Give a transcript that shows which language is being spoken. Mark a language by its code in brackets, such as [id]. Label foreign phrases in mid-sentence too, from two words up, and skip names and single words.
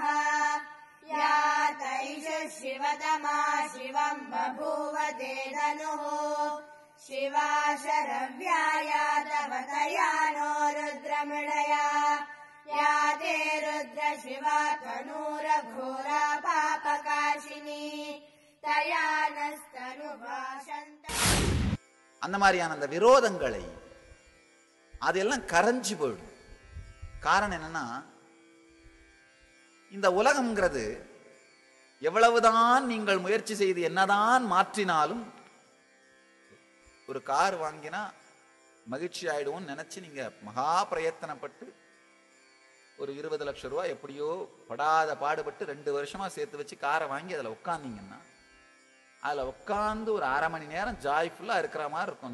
[sa] या तैष शिवतमा शिवं बभूव ते धनुः शिवा शरव्याया तव तया नो रुद्रमृडया। या ते रुद्र शिवा तनूरघोरा पापकाशिनी तया नस्तनुभाषन्त। [ta] அந்த மாதிரியான அந்த விரோதங்களை அதெல்லாம் கரைஞ்சு போயிடும். காரணம் என்னன்னா, இந்த உலகம்ங்கிறது எவ்வளவுதான் நீங்கள் முயற்சி செய்து என்னதான் மாற்றினாலும் ஒரு கார் வாங்கினா மகிழ்ச்சி ஆயிடுவோம்னு நினைச்சு நீங்க மகா பிரயத்தனப்பட்டு ஒரு 20 லட்சம் ரூபாய் எப்படியோ படாத பாடுபட்டு 2 வருஷமா சேர்த்து வச்சு காரை வாங்கி அதில் உட்காந்தீங்கன்னா அதில் உட்காந்து ஒரு அரை மணி நேரம் ஜாய்ஃபுல்லாக இருக்கிற மாதிரி இருக்கும்.